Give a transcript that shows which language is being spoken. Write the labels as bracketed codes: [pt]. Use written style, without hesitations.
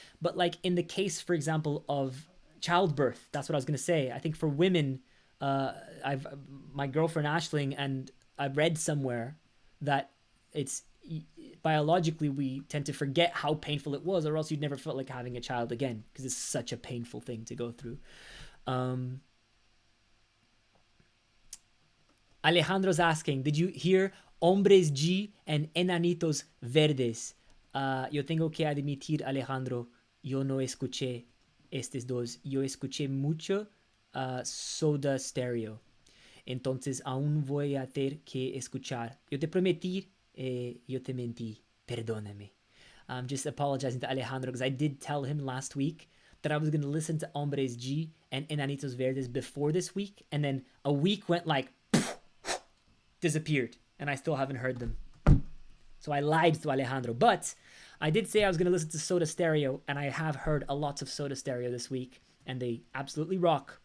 [en] But like in the case, for example, of childbirth, that's what I was going to say. I think for women, my girlfriend Ashling, and I read somewhere that it's biologically we tend to forget how painful it was, or else you'd never felt like having a child again, because it's such a painful thing to go through. Alejandro's asking, did you hear Hombres G and Enanitos Verdes? [es] Yo tengo que admitir, Alejandro, yo no escuché estos dos. Yo escuché mucho Soda Stereo. Entonces aún voy a tener que escuchar. Yo te prometí, yo te mentí. Perdóname. [en] I'm just apologizing to Alejandro because I did tell him last week that I was going to listen to Hombres G and Enanitos Verdes before this week. And then a week went like, disappeared. And I still haven't heard them. So I lied to Alejandro. But I did say I was going to listen to Soda Stereo, and I have heard a lot of Soda Stereo this week, and they absolutely rock.